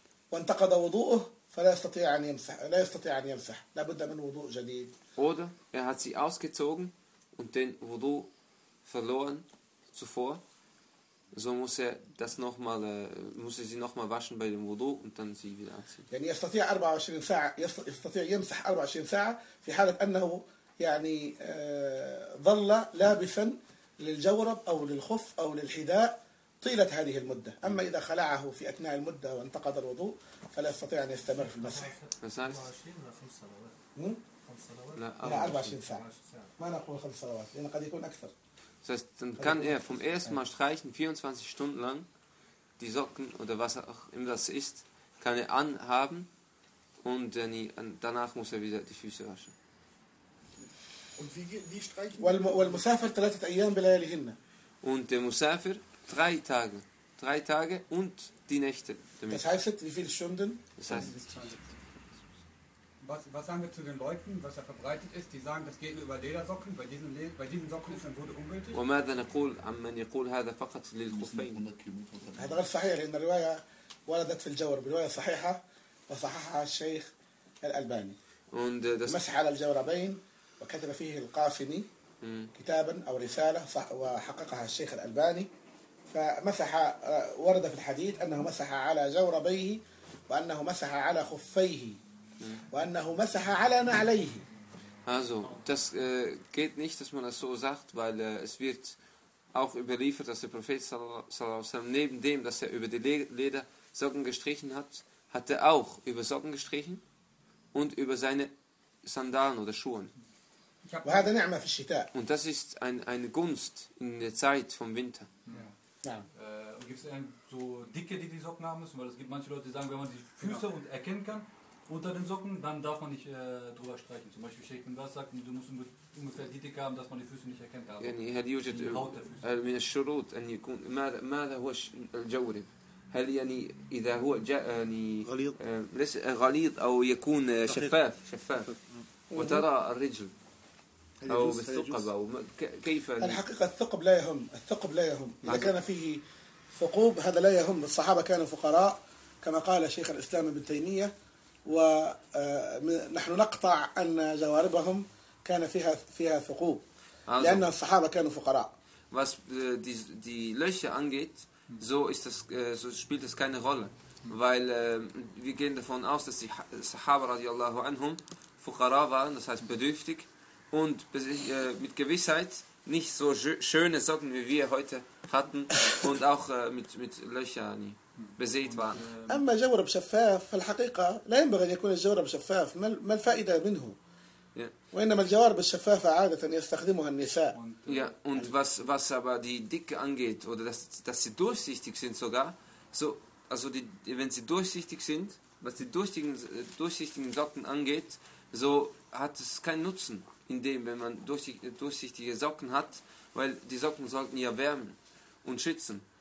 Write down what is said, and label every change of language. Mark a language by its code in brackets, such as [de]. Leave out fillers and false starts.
[ar] وانتقد وضوءه فلا يستطيع ان يمسح لا يستطيع ان يمسح لا بد من وضوء جديد [de] oder er hat sie ausgezogen und den Wudu verloren zuvor, so muss er das noch mal muss er sie noch mal waschen bei dem Wudu und dann sie wieder anziehen. [ar] يعني يستطيع 24 ساعه يستطيع يمسح 24 ساعه في حاله انه يعني ظل لابسا للجورب او للخف او للحذاء طيلة هذه المدة. أما إذا خلعه في أثناء المدة وانتقض الوضوء فلا يستطيع أن يستمر في المسح. 24 ولا 5 صلوات؟ لا 24 ساعة. ما نقول 5 صلوات لأن قد يكون أكثر. [de] Das heißt, dann kann er vom ersten Mal streichen 24 Stunden lang die Socken oder was auch immer das ist, kann er anhaben und danach muss er wieder die Füße waschen. Und wie streichen? [ar] والمسافر ثلاثة أيام بلياليهن. [de] Und der Musafir Drei Tage und die Nächte. Damit. Das heißt, wie viele Stunden? Das heißt, was sagen wir zu den Leuten, was da verbreitet ist? Die sagen, das geht nur über Ledersocken. Bei diesen Socken ist ein Wurde ungültig. [ar] Und ماذا نقول عن من يقول هذا فقط للخفين؟ هذا غير صحيح لأن الرواية وردت في الجورب. الرواية صحيحة وصححها الشيخ الألباني. [de] Und das [ar] مسح على الجوربين وكتب فيه القاسمي كتابا أو رسالة وحققها الشيخ الألباني. فمسح ورد في الحديث أنه مسح على جوربيه وأنه مسح على خفيه وأنه مسح على نعليه. [de] Also, das geht nicht, dass man das so sagt, weil es wird auch überliefert, dass der Prophet sallallahu alaihi wasallam neben dem, dass er über die Leder Socken gestrichen hat, hat er auch über Socken gestrichen und über seine Sandalen oder Schuhen. [ar] وهذا نعمة في الشتاء. [de] Und das ist eine Gunst in der Zeit vom Winter. Ja. Gibt es so dicke, die die Socken haben müssen? Weil es gibt manche Leute, die sagen, wenn man die Füße genau. Und erkennen kann unter den Socken, dann darf man nicht drüber streichen. Zum Beispiel Sheikh bin Bas sagt, du musst ungefähr die Dicke haben, dass man die Füße nicht erkennen kann. Also, ja, die Haut der Füße. [ar] Min al-shurut an yakun ma huwa al-jawrib هل يعني إذا هو جاء يعني غليظ أو يكون شفاف شفاف وترى الرجل أو بالثقب أو كيف الحقيقة الثقب لا يهم، الثقب لا يهم، إذا كان فيه ثقوب هذا لا يهم. الصحابة كانوا فقراء كما قال شيخ الإسلام ابن تيمية، ونحن نقطع أن جواربهم كان فيها ثقوب لأن الصحابة كانوا فقراء. [de] Was die Löcher angeht, so ist das, so spielt es keine Rolle, weil wir gehen davon aus, dass die Sahaba radiallahu anhum Fuqara waren, das heißt bedürftig und mit Gewissheit nicht so schöne Socken wie wir heute hatten und auch mit Löchern besät waren. [ar] Amma jawrab shaffaf, fal haqiqa la yanbaghi an yakuna al-jawrab shaffaf, ma al-fa'ida minhu. وإنما الجوارب الشفافة عادة يستخدمها النساء. [en] Yeah. [de] Und was aber die Dicke angeht oder dass sie durchsichtig sind sogar, so also die wenn sie durchsichtig sind, was die durchsichtigen Socken angeht, so hat es keinen Nutzen in dem, wenn man durchsichtige Socken hat, weil die Socken sollten ja wärmen und schützen.